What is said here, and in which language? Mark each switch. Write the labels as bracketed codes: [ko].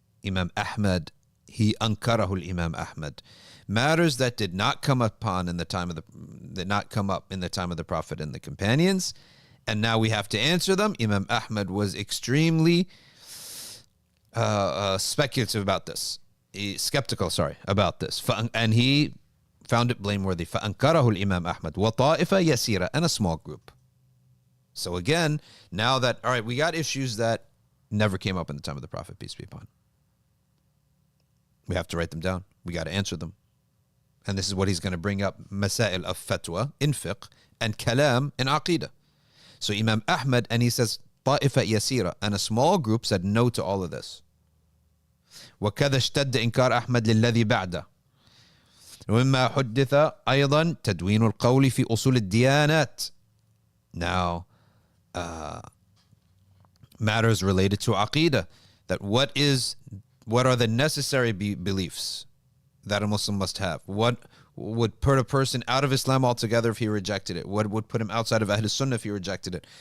[en] Imam Ahmad, he أنكره Imam Ahmad. Matters that did not come up in the time of the Prophet and the companions, and now we have to answer them. Imam Ahmad was extremely speculative about this. Skeptical about this. And he found it blameworthy. [ar] فَأَنْكَرَهُ الْإِمَامِ أَحْمَدُ وَطَائِفَ يَسِيرًا, [en] and a small group. So again, now that, all right, we got issues that never came up in the time of the Prophet, peace be upon him. We have to write them down. We got to answer them. And this is what he's going to bring up, masail of fatwa in fiqh and kalam in aqeedah. So Imam Ahmad, and he says, [ar] طَائِفَ يَسِيرًا, [en] and a small group said no to all of this. [ar] وَكَذَا اشْتَدَّ إِنْكَارَ أَحْمَدْ لِلَّذِي بَعْدَهُ. ومما حدث أيضا تدوين القول في أصول الديانات. [en] Now, matters related to aqeedah, that what are the necessary beliefs that a Muslim must have? What would put a person out of Islam altogether if he rejected it? What would put him outside of Ahl Sunnah if he rejected it?